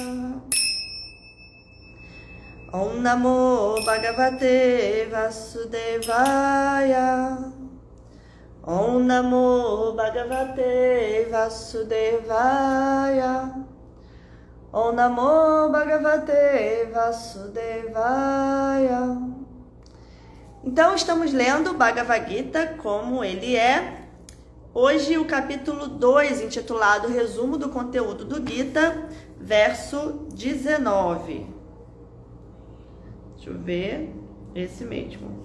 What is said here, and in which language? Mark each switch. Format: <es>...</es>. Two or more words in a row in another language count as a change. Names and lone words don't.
<sa>Om Namo Bhagavate Vasudevaya Om Namo Bhagavate Vasudevaya Om Namo Bhagavate Vasudevaya.</sa> <pt>Então estamos lendo o Bhagavad Gita como ele é. Hoje o capítulo 2, intitulado Resumo do Conteúdo do Gita, verso 19. Deixa eu ver, esse mesmo.</pt>